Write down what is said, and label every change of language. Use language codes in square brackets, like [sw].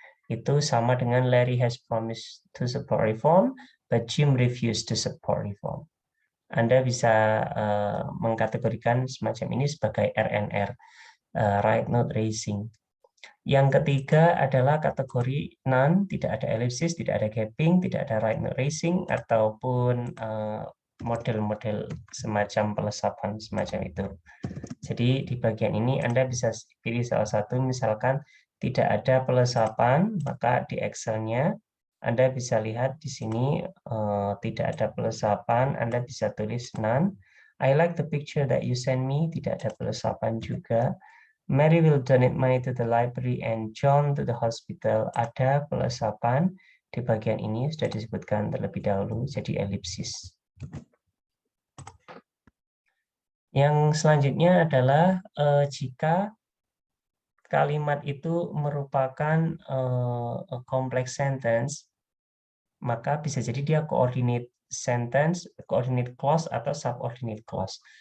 [id] Itu sama dengan [en] Larry has promised to support reform but Jim refused to support reform. [id] Anda bisa mengkategorikan semacam ini sebagai RNR, right not raising. Yang ketiga adalah kategori none, tidak ada ellipsis, tidak ada gapping, tidak ada right not raising, ataupun model-model semacam pelesapan semacam itu. Jadi di bagian ini Anda bisa pilih salah satu, misalkan tidak ada pelesapan, maka di Excel-nya Anda bisa lihat di sini tidak ada pelesapan, Anda bisa tulis none. [en] I like the picture that you send me, [id] tidak ada pelesapan juga. [en] Mary will donate money to the library and John to the hospital. [id] Ada pelesapan di bagian ini sudah disebutkan terlebih dahulu, jadi elipsis. Yang selanjutnya adalah jika kalimat itu merupakan complex sentence, maka bisa jadi dia coordinate sentence, coordinate clause, atau subordinate clause.